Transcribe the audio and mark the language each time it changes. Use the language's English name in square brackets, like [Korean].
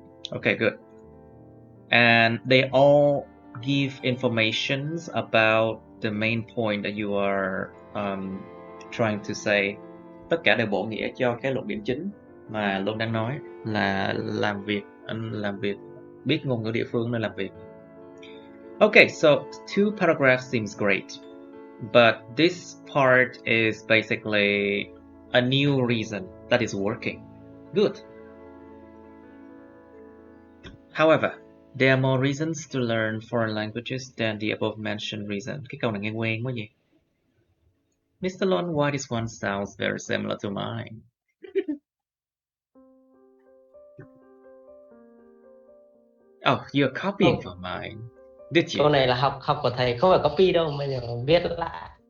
[English] Okay, good. And they all give informations about the main point that you are trying to say. [Vietnamese] Tất cả đều bổ nghĩa cho cái luận điểm chính mà Luân đang nói là làm việc biết ngôn ngữ địa phương nên làm việc. [English] Okay, so 2 paragraphs seems great, but this part is basically a new reason that is working. Good. However, there are more reasons to learn foreign languages than the above mentioned reason. [Vietnamese] Cái câu này nghe quen quá vậy. [English] Mr. Lon, why this one sounds very similar to mine? Oh, you're copying from mine. Did you? [Vietnamese] Câu này là học của thầy, không phải copy đâu mà viết lại.